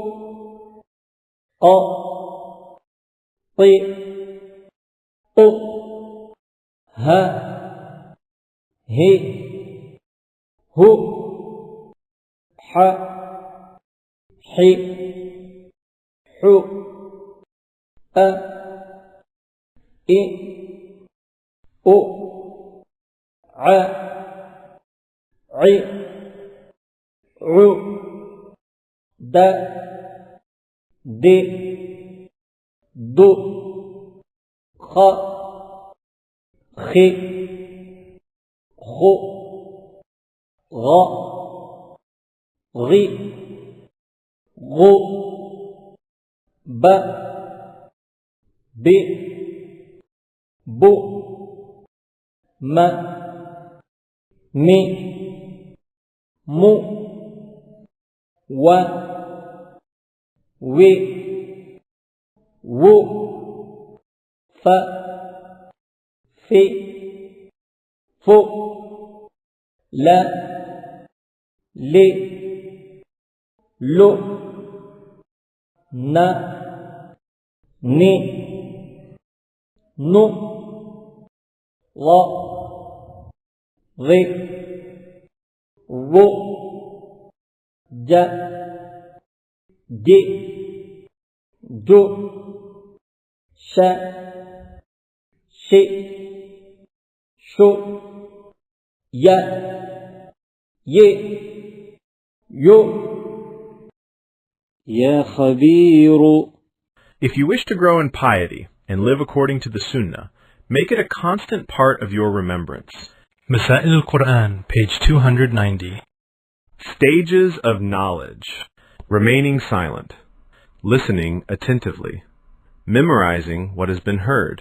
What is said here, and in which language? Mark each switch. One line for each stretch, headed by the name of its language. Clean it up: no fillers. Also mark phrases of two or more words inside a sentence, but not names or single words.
Arabic: ق طي طو ها هي هو ح حي حو أ إ أو ع عي عو د د دو خ خي خو غ غي غو ب ب بو م مي مو و وي وو ف في فو لا لي لو نا ني نو غ غي غو ج دي جو ش شي شو يا ي يو يا خبير.
English: If you wish to grow in piety and live according to the Sunnah, make it a constant part of your remembrance. Masail al-Quran, page 290. Stages of knowledge. Remaining silent. Listening attentively. Memorizing what has been heard.